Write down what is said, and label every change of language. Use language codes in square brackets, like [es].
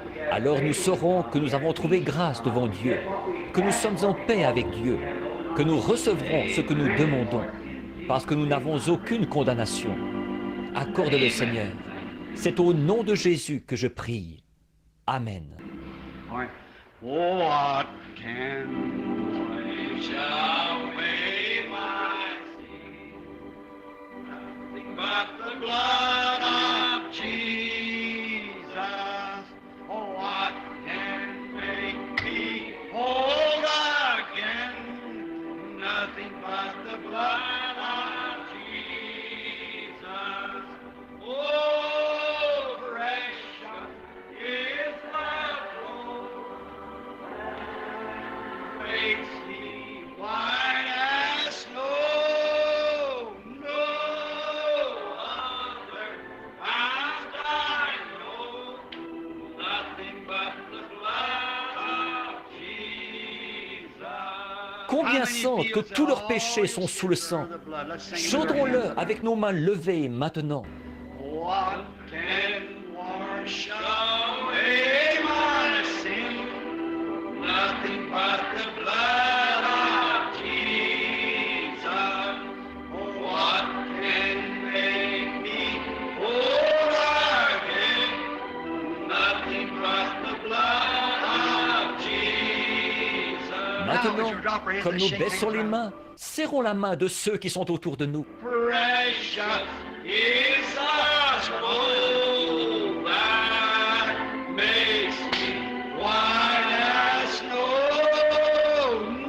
[fr] Alors nous saurons que nous avons trouvé grâce devant Dieu, que nous sommes en paix avec Dieu, que nous recevrons ce que nous demandons, parce que nous n'avons aucune condamnation. Accorde-le, Seigneur. C'est au nom de Jésus que je prie. Amen. [en] What can wash away my sin? Nothing but the blood of Jesus. Oh, what can make me whole again? Nothing but the blood of Jesus. Oh, precious is the blood. Makes me white as snow. No other and I know. Nothing but the blood of Jesus. [fr] Combien sentent que tous leurs péchés sont sous le sang? Chantons-le avec nos mains levées maintenant. [en] What can wash away my sin? Nothing but the blood of Jesus. What can make me whole again? Nothing but the blood of Jesus. [fr] Maintenant, comme nous baissons les mains, serrons la main de ceux qui sont autour de nous. [en] Precious is the scroll that makes me white as snow.